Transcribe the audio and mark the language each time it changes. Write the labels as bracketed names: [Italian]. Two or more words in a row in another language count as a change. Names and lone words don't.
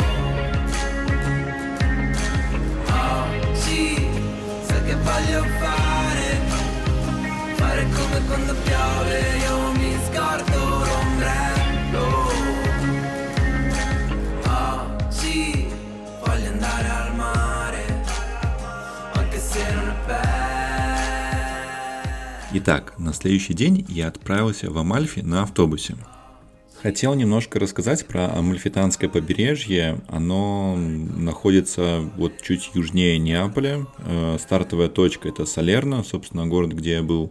[Italian] Oggi sai che voglio fare come quando piove, io mi scordo l'ombrello. Oggi voglio andare al mare, anche se non è bello. [Russian] Итак, на следующий день я отправился в Амальфи на автобусе. Хотел немножко рассказать про Амальфитанское побережье. Оно находится вот чуть южнее Неаполя. Стартовая точка — это Салерно, собственно, город, где я был.